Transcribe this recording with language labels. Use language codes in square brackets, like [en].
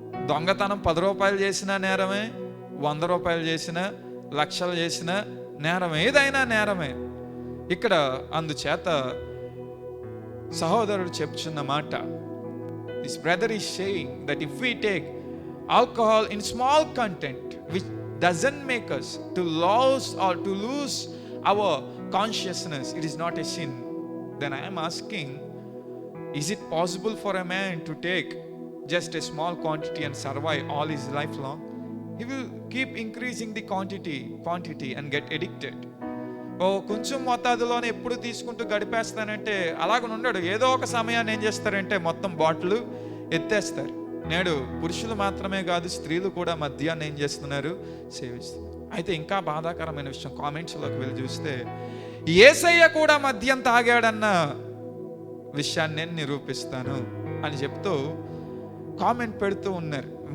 [te] దొంగతనం 10 రూపాయలు చేసినా నేరమే, 100 రూపాయలు చేసినా, లక్షలు చేసినా నేరమే. ఏదైనా నేరమే. ఇక్కడ అందుచేత సహోదరుడు చెప్తున్న మాట, [en] This brother is saying that if we take alcohol in small content which doesn't make us to lose our consciousness, it is not a sin. Then I am asking, is it possible for a man to take just a small quantity and survive all his life long? He will keep increasing the quantity and get addicted. [te] కొంచెం మొత్తాదులోనే ఎప్పుడు తీసుకుంటూ గడిపేస్తానంటే అలాగ ఉండడు. ఏదో ఒక సమయాన్ని ఏం చేస్తారంటే మొత్తం బాటిల్ ఎత్తేస్తారు. నేడు పురుషులు మాత్రమే కాదు, స్త్రీలు కూడా మద్యాన్ని ఏం చేస్తున్నారు, సేవిస్తున్నారు. అయితే ఇంకా బాధాకరమైన విషయం, కామెంట్స్లోకి వెళ్ళి చూస్తే యేసయ్య కూడా మద్యం తాగాడన్న విషయాన్ని నేను నిరూపిస్తాను అని చెప్తూ కామెంట్ పెడుతూ ఉన్నారు.